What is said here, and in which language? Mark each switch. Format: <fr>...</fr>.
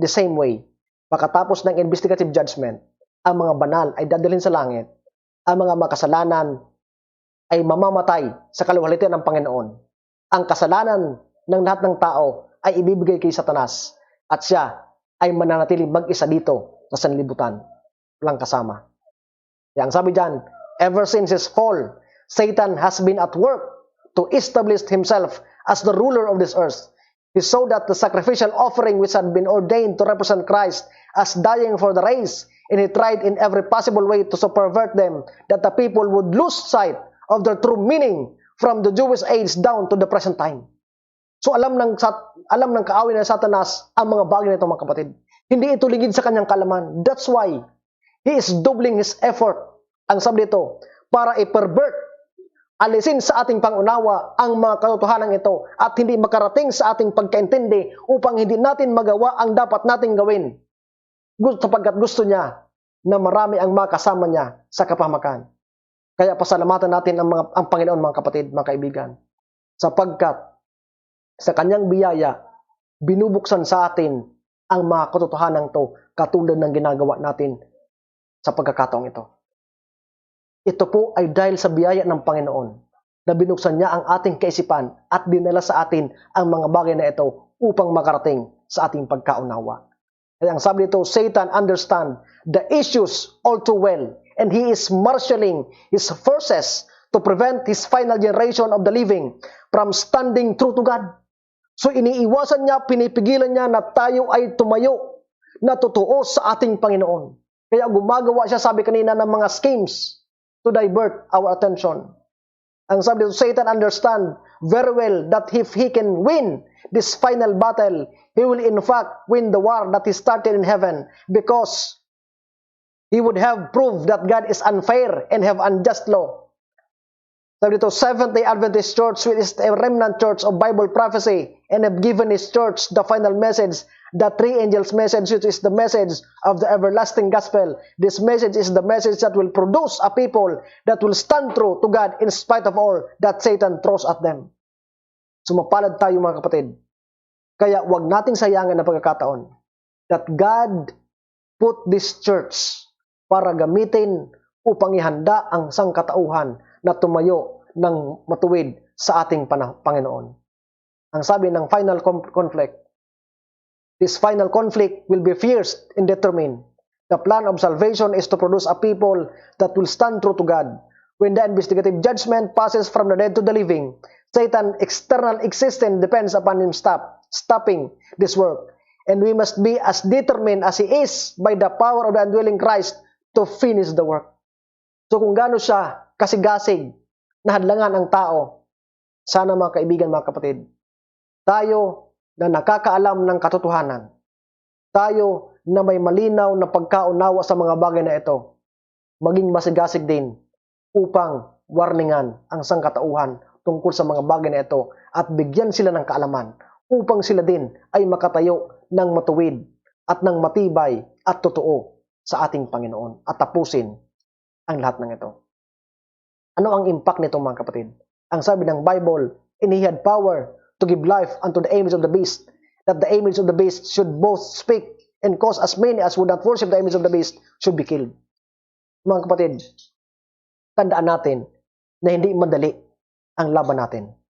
<en>The same way,</en> <tl>pagkatapos ng investigative judgment, ang mga banal ay dadalhin sa langit, ang mga makasalanan ay mamamatay sa kaluwalhatian ng Panginoon. Ang kasalanan ng lahat ng tao ay ibibigay kay Satanas at siya ay mananatiling mag-isa dito sa sanlibutan. Walang kasama. Yang sabi dyan,</tl> <en>ever since his fall, Satan has been at work to establish himself as the ruler of this earth. He saw that the sacrificial offering which had been ordained to represent Christ as dying for the race, and he tried in every possible way to subvert them, that the people would lose sight of their true meaning from the Jewish age down to the present time.</en> <tl>So alam ng kaaway ng Satanas ang mga bagay na ito mga kapatid. Hindi ito ligid sa kanyang kalaman.</tl> <en>That's why he is doubling his effort.</en> <tl>Ang sabi dito, para i-pervert, alisin sa ating pangunawa ang mga katotohanan ito at hindi makarating sa ating pagkaintindi upang hindi natin magawa ang dapat nating gawin. Sapagkat gusto niya na marami ang makasama niya sa kapahamakan. Kaya pasalamatan natin ang Panginoon mga kapatid, mga kaibigan. Sapagkat sa kanyang biyaya, binubuksan sa atin ang mga katotohanan to katulad ng ginagawa natin sa pagkakataong ito. Ito po ay dahil sa biyaya ng Panginoon na binuksan niya ang ating kaisipan at dinala sa atin ang mga bagay na ito upang makarating sa ating pagkaunawa. Kaya ang sabi nito,</tl> <en>Satan understand the issues all too well and he is marshalling his forces to prevent his final generation of the living from standing true to God.</en> <tl>So iniiwasan niya, pinipigilan niya na tayo ay tumayo na totoo sa ating Panginoon. Kaya gumagawa siya, sabi kanina, ng mga</tl> <en>schemes to divert our attention.</en> <tl>Ang sabi dito,</tl> <en>Satan understand very well that if he can win this final battle, he will in fact win the war that he started in heaven because he would have proved that God is unfair and have unjust law.</en> <tl>Sabi dito,</tl> <en>Seventh-day Adventist Church, which is a remnant church of Bible prophecy and have given his church the final message, the three angels' message, which is the message of the everlasting gospel. This message is the message that will produce a people that will stand true to God in spite of all that Satan throws at them.</en> <tl>Sumapalad tayo mga kapatid. Kaya wag nating sayangan ang pagkakataon</tl> <en>that God put this church</en> <tl>para gamitin upang ihanda ang sangkatauhan na tumayo ng matuwid sa ating Panginoon. Ang sabi ng</tl> <en>final conflict, this final conflict will be fierce and determined. The plan of salvation is to produce a people that will stand true to God. When the investigative judgment passes from the dead to the living, Satan's external existence depends upon him stopping this work. And we must be as determined as he is by the power of the indwelling Christ to finish the work.</en> <tl>So kung gaano siya kasigasig na hadlangan ang tao, sana mga kaibigan, mga kapatid, Tayo na nakakaalam ng katotohanan. Tayo na may malinaw na pagkaunawa sa mga bagay na ito. Maging masigasig din upang warningan ang sangkatauhan tungkol sa mga bagay na ito at bigyan sila ng kaalaman upang sila din ay makatayo ng matuwid at ng matibay at totoo sa ating Panginoon at tapusin ang lahat ng ito. Ano ang impact nito mga kapatid? Ang sabi ng</tl> <en>Bible, and he had power to give life unto the image of the beast, that the image of the beast should both speak and cause as many as would not worship the image of the beast should be killed.</en> <tl>Mga kapatid, tandaan natin na hindi madali ang laban natin.</tl>